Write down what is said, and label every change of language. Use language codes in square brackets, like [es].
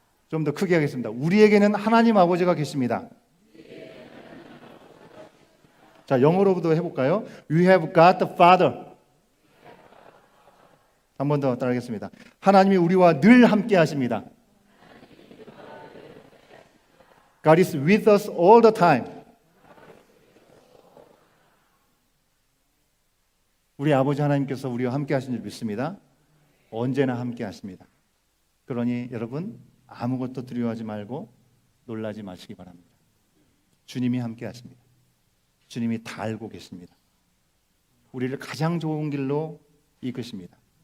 [ko] 좀 더 크게 하겠습니다. 우리에게는 하나님 아버지가 계십니다. 자, 영어로도 해볼까요? [en] We have got the Father. [ko] 한 번 더 따라하겠습니다. 하나님이 우리와 늘 함께 하십니다. [en] God is with us all the time. [ko] 우리 아버지 하나님께서 우리와 함께 하신 줄 믿습니다. 언제나 함께 하십니다. 그러니 여러분, 아무것도 두려워하지 말고 놀라지 마시기 바랍니다. 주님이 함께 하십니다. 주님이 다 알고 계십니다. 우리를 가장 좋은 길로 이끄십니다.